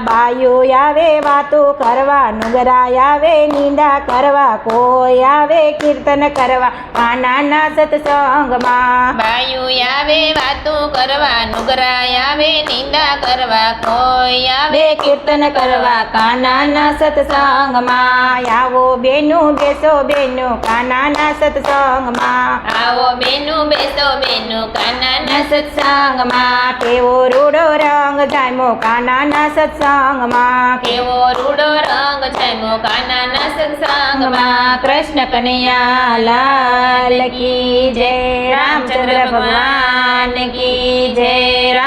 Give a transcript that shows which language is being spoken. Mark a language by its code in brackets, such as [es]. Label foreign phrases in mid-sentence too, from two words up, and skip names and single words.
[gu] બાયુ આવે વાતો કરવા, નુગરા આવે નિંદા કરવા, કોઈ આવે કીર્તન કરવા કાના ના સત્સંગ માં। બાયુ આવે વાતો કરવા, નુગરા આવે નિંદા કરવા, કોઈ આવે કીર્તન કરવા કાના ના સત્સંગ માં। આવો બેનો બેસો બેનો કાના ના સત્સંગ માં। આવો બેનો બેસો બેનો કાના ના સત્સંગ માં। કેવો રૂડો રંગ જામો કાના ના સત્સંગ માં। કેવો રૂડો રંગ જામો કાના ના સત્સંગ માં। [hi] कृष्ण कन्हैया लाल की जय। रामचंद्र भगवान की जय।